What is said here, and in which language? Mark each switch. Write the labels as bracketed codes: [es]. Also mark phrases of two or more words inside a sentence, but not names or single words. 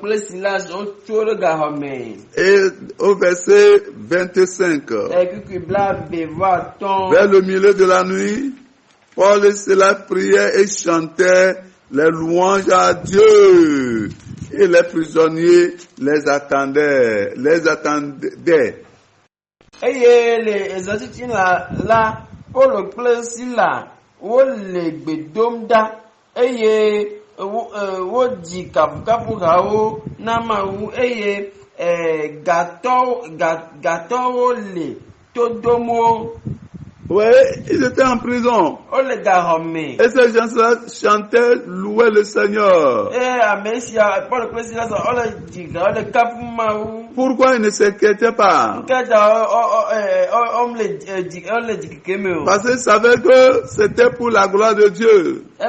[fr] Et au verset 25, vers le milieu de la nuit, Paul et Silas priaient et chantaient les louanges à Dieu. Et les prisonniers les attendaient. [ee] Paul kple Sila wo le gbedomda eye wo di kafukafu hawo na mawu eye gatɔwo le todomo. [fr] Oui, ils étaient en prison. Et ces gens-là chantaient, louaient le Seigneur. Pourquoi il ne s'inquiétait pas? Parce qu'il savait que c'était pour la gloire de Dieu.